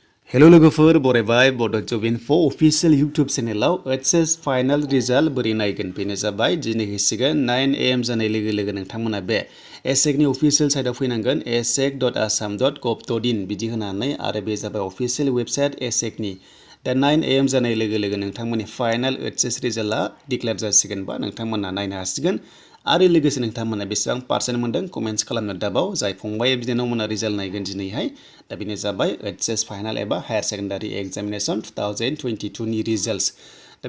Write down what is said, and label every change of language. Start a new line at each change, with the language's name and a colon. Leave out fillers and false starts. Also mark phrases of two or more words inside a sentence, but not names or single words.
Bodo: हेलो लोगोफोर बरायबाय बड' जब इनफो अफिशियल इउटुब चेनेलाव AHsEC
English: final result
Bodo: बोरै नायगोन बेनो जाबाय दिनै हैसिगोन 9 AM जानाय लोगो लोगो नोंथांमोना बे AHsEC नि अफिशियल साइटआव फैनांगोन ahsec.assam.gov.in बिदि होनानै आरो बे जाबाय
English: official website
Bodo: AHsEC नि दा 9 AM जानाय लोगो लोगो नोंथांमोननि फाइनाल AHsEC रिजाल्टआ डिक्लेयार जासिगोन बा नोंथांमोना नायनो हासिगोन आरो लोगोसे नोंथांमोना बेसेबां पार्सेन्ट मोनदों कमेन्ट्स खालामनो दाबाव जाय फंबाय बिनानावमोना रिजाल्ट नायगोन दिनैहाय दा बेनो जाबाय AHsEC फाइनाल एबा
English: higher secondary examination
Bodo: 2022 नि रिजाल्ट्स दा